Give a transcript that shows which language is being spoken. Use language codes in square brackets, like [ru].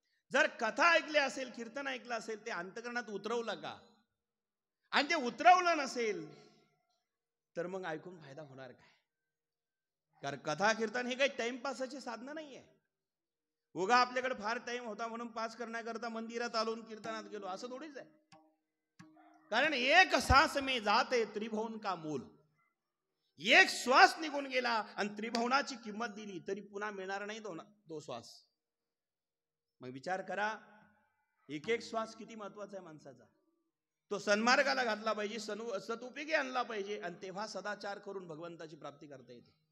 [mr] जर कथा ऐकली असेल, कीर्तन ऐकलं असेल, ते अंतकरणात उतरवलं का? आणि ते उतरवलं नसेल तर मग ऐकून फायदा होणार काय? कारण कथा कीर्तन हे काही टाइमपासाची साधनं नाहीये. उगा आपल्याकडे फार टाइम होता म्हणून पास करण्याकरता मंदिरात आलो कीर्तनात गेलो असं थोडीच आहे. कारण [hi] एक सांस में जाते त्रिभुवन का मूल. [mr] एक श्वास निघून गेला आणि त्रिभुवनाची किंमत दिली तरी पुन्हा मिळणार नाही तो श्वास. मग विचार करा, एक एक श्वास किती महत्वाचा आहे माणसाचा. तो सन्मार्गाला घातला पाहिजे, सदुपयोगी आणला पाहिजे, आणि तेव्हा सदाचार करून भगवंताची प्राप्ती करता येते.